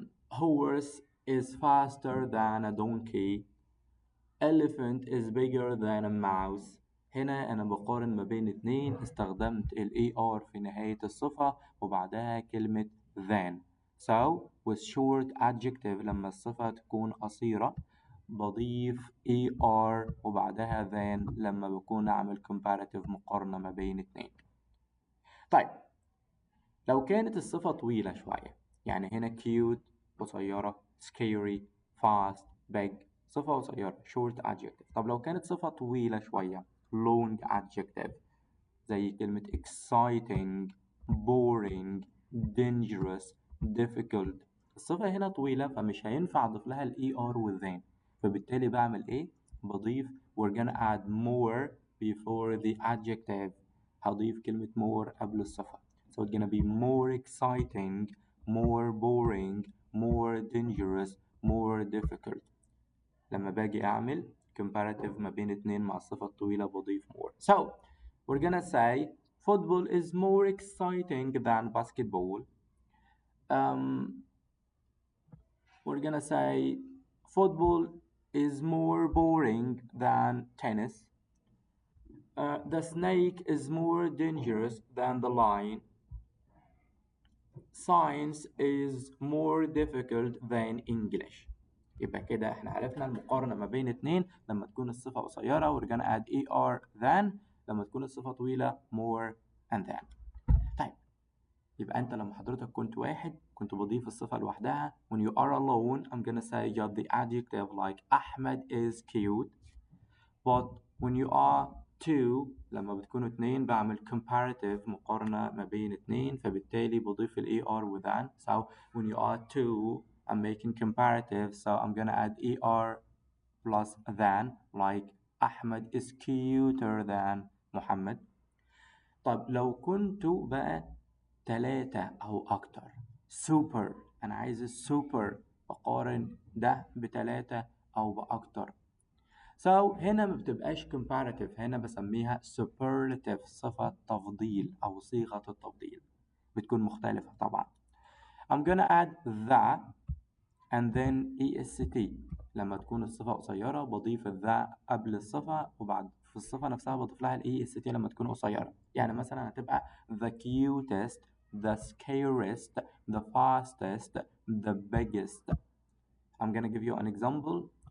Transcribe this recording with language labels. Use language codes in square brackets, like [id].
[en] Horse is faster than a donkey. Elephant is bigger than a mouse. [ar] هنا أنا بقارن ما بين اتنين استخدمت ال ER في نهاية الصفة وبعدها كلمة than. [en] So with short adjective [ar] لما الصفة تكون قصيرة بضيف ER وبعدها than لما بكون أعمل comparative مقارنة ما بين اتنين. طيب لو كانت الصفة طويلة شوية يعني هنا cute قصيرة scary fast big صفة قصيرة short adjective. طب لو كانت صفة طويلة شوية long adjective زي كلمة exciting boring dangerous difficult. الصفة هنا طويلة فمش هينفع أضيف لها ال ER و then فبالتالي بعمل إيه؟ بضيف [en] we're gonna add more before the adjective. [ar] هضيف كلمة more قبل الصفة. [en] So it's gonna be more exciting, more boring, more dangerous, more difficult. [ar] لما باجي أعمل comparative ما بين اتنين مع الصفة الطويلة بضيف more. [en] So we're gonna say football is more exciting than basketball. Um, we're gonna say football is more boring than tennis. The snake is more dangerous than the lion. Science is more difficult than English. [ar] يبقى كده احنا عرفنا المقارنة ما بين اتنين لما تكون الصفة قصيرة [en] we're gonna add er than، [ar] لما تكون الصفة طويلة more and than. طيب يبقى انت لما حضرتك كنت واحد كنت بضيف الصفة لوحدها. [en] when you are alone I'm gonna say just the adjective like Ahmed is cute. but when you are two [ar] لما بتكونوا اتنين بعمل comparative مقارنة ما بين اتنين فبالتالي بضيف ال er with than. [en] so when you are two I'm making comparative so I'm gonna add er plus than like Ahmed is cuter than Mohamed. [ar] طب لو كنتوا بقى تلاتة أو أكتر super أنا عايز السوبر بقارن ده بتلاتة أو بأكتر. So هنا ما بتبقاش comparative هنا بسميها superlative صفة تفضيل أو صيغة التفضيل بتكون مختلفة طبعا. [en] I'm gonna add the and then est [ar] لما تكون الصفة قصيرة بضيف the قبل الصفة وبعد في الصفة نفسها بضيف لها est لما تكون قصيرة. يعني مثلا هتبقى the cutest, the scariest, the fastest, the biggest. [en] I'm gonna give you an example.